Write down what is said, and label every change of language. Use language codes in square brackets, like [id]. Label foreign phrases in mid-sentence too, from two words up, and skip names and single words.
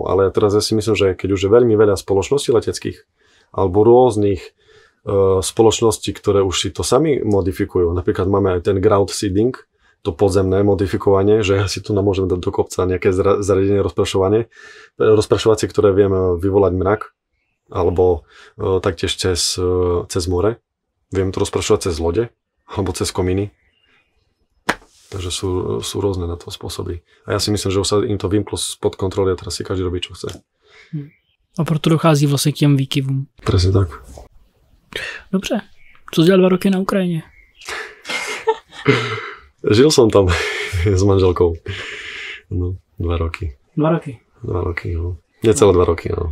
[sk] Ale teraz ja si myslím, že keď už je veľmi veľa spoločností leteckých alebo rôznych spoločností, ktoré už si to sami modifikujú, napríklad máme aj ten [en] ground seeding, [sk] to podzemné modifikovanie, že ja si tu môžem dať do kopca nejaké zariadenie rozprašovacie, ktoré viem vyvolať mrak, alebo taktiež cez more. Viem to rozprašovať cez lode, alebo cez komíny. Takže sú rôzne na to spôsoby. A ja si myslím, že už sa im to vymklo spod kontroly a teraz si každý robí, čo chce. [cs] A proto dochází vlastne k těm výkyvům. [sk] Presne tak. [cs] Dobře. Co dělal 2 roky na Ukrajině? [sk] Žil som tam s manželkou. No, 2 roky. 2 roky? 2 roky, no. Necelé 2 roky, no.